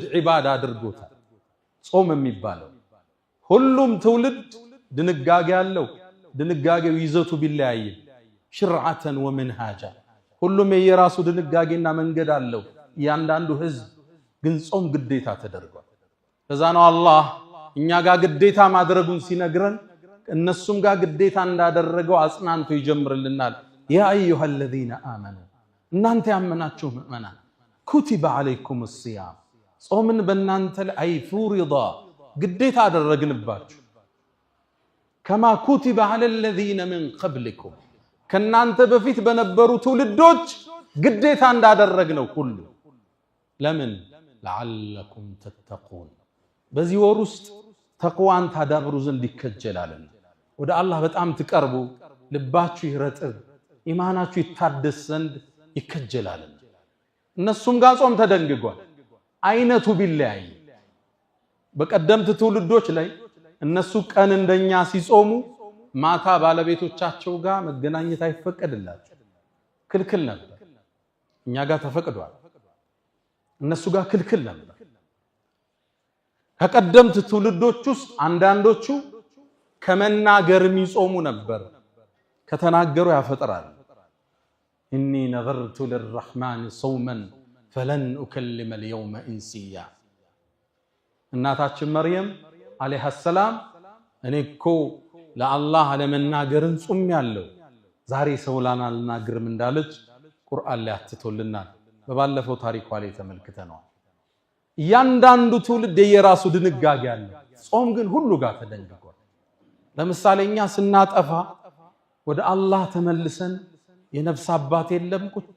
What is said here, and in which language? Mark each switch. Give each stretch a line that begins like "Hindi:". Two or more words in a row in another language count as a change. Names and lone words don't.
Amharic: ዒባዳ አድርጎታል። ጾም የሚባለው ሁሉም ትውልድ ድንጋጌ አለው። ድንጋጌው ይዘቱ ቢለያይም ሽርዓተን ወመንሃጃ ሁሉም የየራሱ ድንጋጌና መንገድ አለው። እያንዳንዱ ህዝብ ግን ጾም ግዴታ ተደርጓል። ከዛ ነው አላህ እኛ ጋር ግዴታ ማድረጉን ሲነግረን እነሱም ጋር ግዴታ እንዳደረገው አጽናንቶ ይጀምርልናል።
Arabic: يا أيها الذين آمنوا
Amharic: እናንተ ያመናችሁ ምእመናን
Arabic: كتب عليكم الصيام
Amharic: ጾምን በእናንተ ላይ ፍሪዳ ግዴታ አደረግንባችሁ
Arabic: كما كتب على الذين من قبلكم
Amharic: ከናንተ በፊት በነበሩ ትውልዶች ግዴታ እንዳደረግነው ሁሉ ለምን
Arabic: لعلكم تتقون
Amharic: በዚህ ወር ውስጥ ተቅዋን ታዳብሩ ዘንድ ይከጀላልና ወደ አላህ በጣም ትቀርቡ ልባችሁ ይረጥብ ኢማናችሁ ይታደስ ዘንድ ይከጀላልና እነሱም ጋር ጾም ተደንግጓል። አይነቱ ቢለያይ በቀደምት ትውልዶች ላይ እነሱ ቀን እንደኛ ሲጾሙ ማታ ባለቤቶቻቸው ጋር መገናኘት አይፈቀድላቸው ክልክል ነበር። እኛ ጋር ተፈቅዷል፣ እነሱ ጋር ክልክል ነበር። ከቀደምት ትውልዶች ውስጥ አንዳንዶቹ ከመናገር የሚጾሙ ነበር። ከተናገሩ ያፈጥራል።
Arabic: إني نذرت للرحمن صوما فلن أكلم اليوم إنسيا
Amharic: እናታችን መርየም
Arabic: عليها السلام
Amharic: እኔ እኮ ለአላህ ለመናገርን ጾም ያለው ዛሬ ሰው ላናልናገርም እንዳለች ቁርአን ላይ አትቶልናል። በባለፈው ታሪኳ ላይ ተመልክተናል። እያንዳንዱ ትውልድ የራሱ ድንጋጌ አለ። ጾም ግን ሁሉ ጋር ተደንግጓል። ለምሳሌ እኛ ስናጠፋ ወደ አላህ ተመልሰን የነፍስ አባት የለም ቁጭ